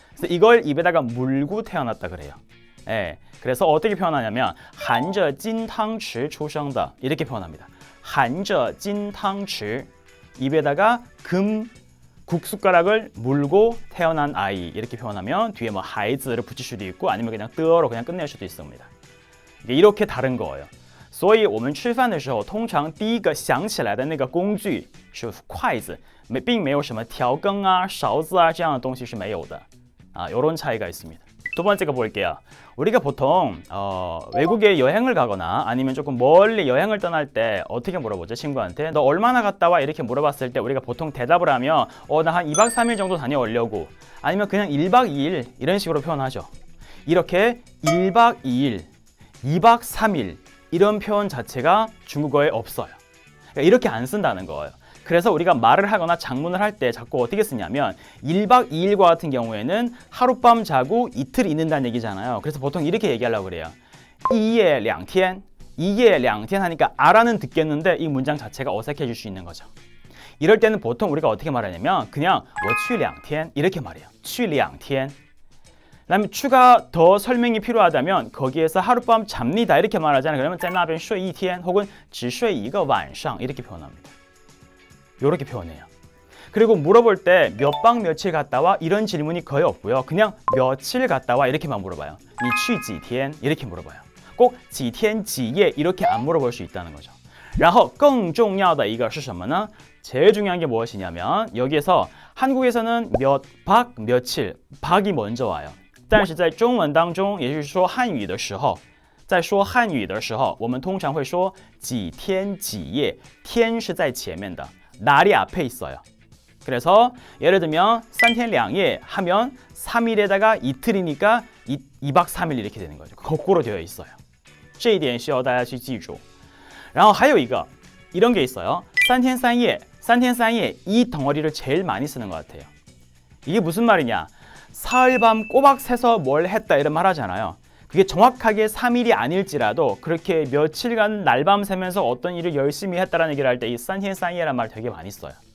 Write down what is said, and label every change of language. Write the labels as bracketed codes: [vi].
[ko] 그래서 이걸 입에다가 물고 태어났다 그래요. 예, 그래서 어떻게 표현하냐면 [zh] 含着金汤匙出生的 [ko] 이렇게 표현합니다. [zh] 含着金汤匙 [ko] 입에다가 금 국숟가락을 물고 태어난 아이 이렇게 표현하면 뒤에 뭐 하이즈를 붙일 수도 있고 아니면 그냥 뜨어로 그냥 끝낼 수도 있습니다. 이렇게 다른 거예요. [zh] 所以我们吃饭的时候通常第一个想起来的那个工具是筷子并没有什么调羹啊勺子啊这样的东西是没有的. [ko] 이런 차이가 있습니다. 두 번째가 볼게요. 우리가 보통 외국에 여행을 가거나 아니면 조금 멀리 여행을 떠날 때 어떻게 물어보죠? 친구한테 너 얼마나 갔다 와? 이렇게 물어봤을 때 우리가 보통 대답을 하면 나 한 2박 3일 정도 다녀오려고 아니면 그냥 1박 2일 이런 식으로 표현하죠. 이렇게 1박 2일, 2박 3일 이런 표현 자체가 중국어에 없어요. 그러니까 이렇게 안 쓴다는 거예요. 그래서 우리가 말을 하거나 장문을 할 때 자꾸 어떻게 쓰냐면 1박 2일과 같은 경우에는 하룻밤 자고 이틀 있는다는 얘기잖아요. 그래서 보통 이렇게 얘기하려고 그래요. [zh] 一夜两天, 一夜两天 [ko] 하니까 알아는 듣겠는데 이 문장 자체가 어색해질 수 있는 거죠. 이럴 때는 보통 우리가 어떻게 말하냐면 그냥 [zh] 我去两天 [ko] 이렇게 말해요. [zh] 去两天. [ko] 그다음에 추가 더 설명이 필요하다면 거기에서 하룻밤 잡니다 이렇게 말하잖아요. 그러면 [zh] 在那边睡一天 [ko] 혹은 [zh] 只睡一个晚上 [ko] 이렇게 표현합니다. 이렇게 표현해요. 그리고 물어볼 때 몇 박 며칠 갔다 와 이런 질문이 거의 없고요. 그냥 며칠 갔다 와 이렇게만 물어봐요. [zh] 你去几天 [ko] 이렇게 물어봐요. 꼭 [zh] 几天几夜 [ko] 이렇게 안 물어볼 수 있다는 거죠. [zh] 然后更重要的一个是什么呢? [ko] 제일 중요한 게 무엇이냐면 여기에서 한국에서는 몇 박 며칠 박이 먼저 와요. [zh] 但是在中文当中也就是说汉语的时候在说汉语的时候我们通常会说几天几夜天是在前面的 [ko] 날이 앞에 있어요. 그래서 예를 들면 [zh] 3天2夜 [ko] 하면 3일에다가 이틀이니까 2박 3일 이렇게 되는 거죠. 거꾸로 되어 있어요. [zh] 这一点需要大家去记住. 然后还有一个 [ko] 이런 게 있어요. [zh] 3天3夜 3天3夜 [ko] 이 덩어리를 제일 많이 쓰는 것 같아요. 이게 무슨 말이냐? 사흘 밤 꼬박 새서 뭘 했다 이런 말 하잖아요. 그게 정확하게 3일이 아닐지라도 그렇게 며칠간 날밤 새면서 어떤 일을 열심히 했다라는 얘기를 할 때 이 산티엔산이라는 말 되게 많이 써요.